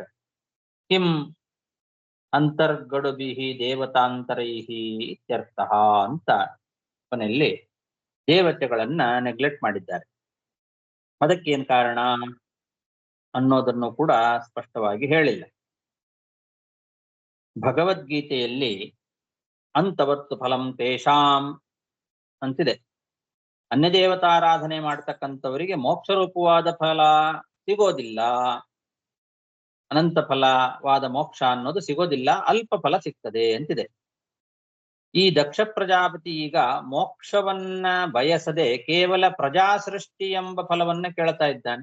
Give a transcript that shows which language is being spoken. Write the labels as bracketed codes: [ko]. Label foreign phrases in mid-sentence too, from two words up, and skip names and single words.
[sa] ಕಿಂ ಅಂತರ್ಗಡುಭಿಹಿ ದೇವತಾಂತರೈಹಿ ಇತ್ಯರ್ಥ [kn] ಅಂತ ಕೊನೆಯಲ್ಲಿ ದೇವತೆಗಳನ್ನ ನೆಗ್ಲೆಕ್ಟ್ ಮಾಡಿದ್ದಾರೆ. ಅದಕ್ಕೇನ್ ಕಾರಣ ಅನ್ನೋದನ್ನು ಕೂಡ ಸ್ಪಷ್ಟವಾಗಿ ಹೇಳಿಲ್ಲ. ಭಗವದ್ಗೀತೆಯಲ್ಲಿ [sa] ಅಂತವತ್ತು ಫಲಂ ತೇಷಾಂ [kn] ಅಂತಿದೆ. ಅನ್ಯ ದೇವತಾರಾಧನೆ ಮಾಡ್ತಕ್ಕಂಥವರಿಗೆ ಮೋಕ್ಷ ರೂಪವಾದ ಫಲ ಸಿಗೋದಿಲ್ಲ, ಅನಂತ ಫಲವಾದ ಮೋಕ್ಷ ಅನ್ನೋದು ಸಿಗೋದಿಲ್ಲ, ಅಲ್ಪ ಫಲ ಸಿಗ್ತದೆ ಅಂತಿದೆ. ಈ ದಕ್ಷ ಪ್ರಜಾಪತಿ ಈಗ ಮೋಕ್ಷವನ್ನ ಬಯಸದೆ ಕೇವಲ ಪ್ರಜಾಸೃಷ್ಟಿ ಎಂಬ ಫಲವನ್ನ ಕೇಳ್ತಾ ಇದ್ದಾನೆ.